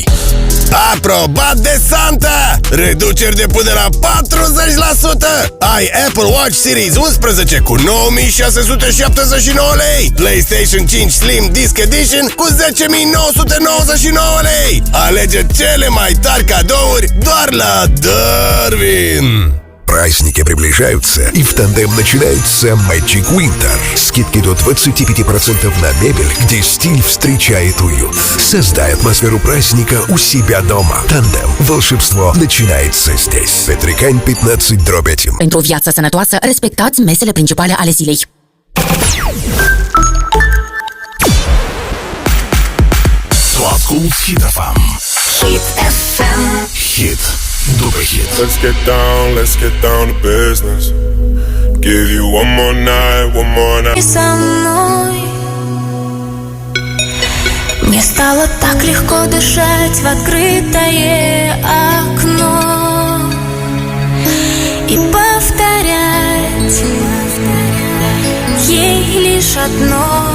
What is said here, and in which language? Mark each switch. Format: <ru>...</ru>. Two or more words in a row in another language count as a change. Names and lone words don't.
<ro>Aprobat de Santa! Reduceri de până la 40%! Ai Apple Watch Series 11 cu 9.679 lei, PlayStation 5 Slim Disc Edition cu 10.999 lei. Alege cele mai tari cadouri doar la Darwin!</ro> <ru>Праздники приближаются, и в тандем начинается Magic Winter. Скидки до 25% на мебель, где стиль встречает уют. Создай атмосферу праздника у себя дома. Тандем. Волшебство начинается здесь. Петрикань 15/1.</ru> <ro>Pentru o viață sănătoasă, respectați mesele principale ale zilei. Tu asculti Hit FM. Hit FM. Hit după hit.</ro> <en>Let's get down to business. Give you one more night.</en> <ru>Со мной мне стало так легко дышать в открытое окно и повторять ей лишь одно.</ru>